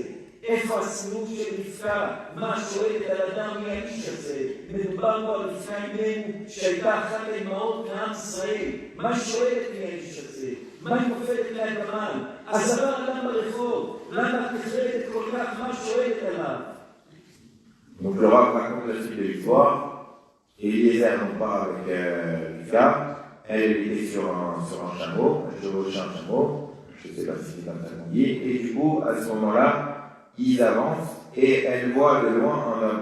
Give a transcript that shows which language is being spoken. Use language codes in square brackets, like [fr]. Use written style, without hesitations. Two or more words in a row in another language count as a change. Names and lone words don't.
[he] איפה הסימוך של רבקה? מה שואלת על אדם מי האיש הזה? מדובר פה על רבקה אימנו שהייתה אחת האימהות מעם ישראל. מה שואלת מי האיש הזה? מה היא נופלת מהגמל? אז עבר אדם ברחוב, למה את נחרדת כל כך? מה שואלת עליו? [fr] Donc le roi raconte la suite de l'histoire. Eliezer non pas avec Rivka, elle était sur un chameau, elle chevauchait un chameau, je ne sais pas si c'est comme ça qu'on dit, et du coup à ce moment-là, ils avancent et elle voit de loin un homme.